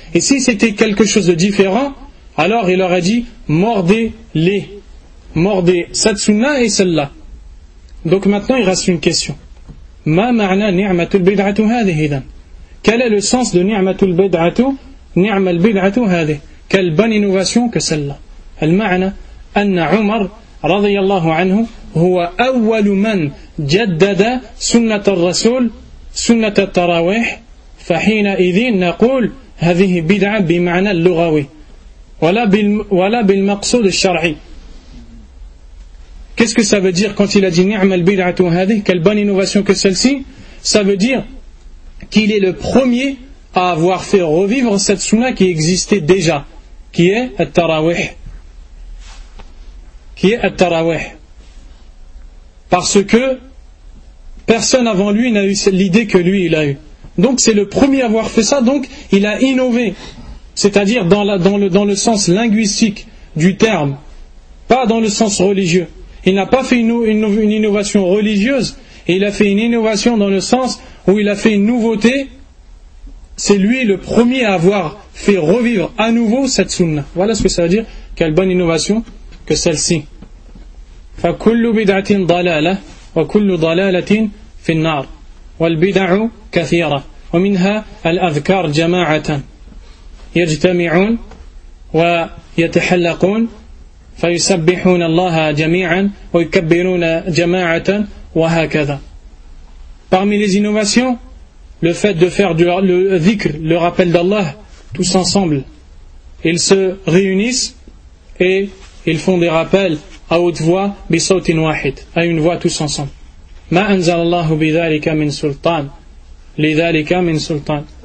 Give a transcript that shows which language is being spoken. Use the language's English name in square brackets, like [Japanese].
[French] Et si c'était quelque chose de différent, alors il aurait dit mordez-les. Mordez cette sunna et celle-là. Donc maintenant il reste une question. [Arabic] Ma ma'na ni'matul bid'atu hadhihi idan? [French] Quel est le sens de ni'matul bid'atu? [Arabic] Ni'mal bid'atu hadhihi. [French] Quelle bonne innovation que celle-là. [Arabic] Al ma'na أن عمر رضي الله عنه هو أول من جدد سنة الرسول سنة التراويح، فحينئذ نقول هذه بدعة بمعنى اللغوي ولا بالمقصود الشرعي. [French] Qu'est-ce que ça veut dire quand il a dit [Arabic] نعم البدعة هذه؟ [French] Quelle bonne innovation que celle-ci. Ça veut dire qu'il est le premier à avoir fait revivre cette sunna qui existait déjà, qui est التراويح. Qui est At-Tarawih. Parce que personne avant lui n'a eu l'idée que lui il a eu. Donc c'est le premier à avoir fait ça, donc il a innové. C'est-à-dire dans le sens linguistique du terme, pas dans le sens religieux. Il n'a pas fait une innovation religieuse, et il a fait une innovation dans le sens où il a fait une nouveauté. C'est lui le premier à avoir fait revivre à nouveau cette sunna. Voilà ce que ça veut dire. Quelle bonne innovation que celle-ci. [Arabic] فكل بدعة ضلالة وكل ضلالة في النار والبدع كثيرة. ومنها الأذكار جماعة يجتمعون ويتحلقون فيسبحون الله جميعا ويكبرون جماعة وهكذا. [French] Parmi les innovations, le fait de faire le dhikr, le rappel d'Allah, tous ensemble. Ils se réunissent et ils font des rappels à haute voix, [Arabic] bisautin wahid, [French] à une voix tous ensemble. [Arabic] Ma anzalallahu bidhalika min sultan, lidhalika min sultan.